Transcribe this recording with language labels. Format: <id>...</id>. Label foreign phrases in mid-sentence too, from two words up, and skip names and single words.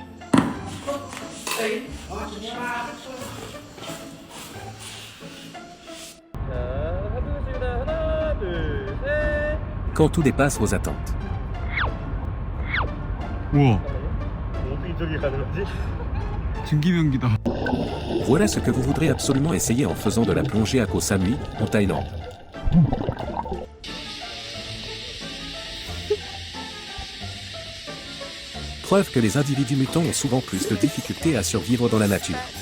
<fr>Quand tout dépasse vos attentes.</fr> <ko>우와, 어떻게 저기 가는 거지? 증기변기다.</ko> <fr>Voilà ce que vous voudrez absolument essayer en faisant de la plongée à Koh Samui, en Thaïlande. Preuve que les individus mutants ont souvent plus de difficultés à survivre dans la nature.</fr>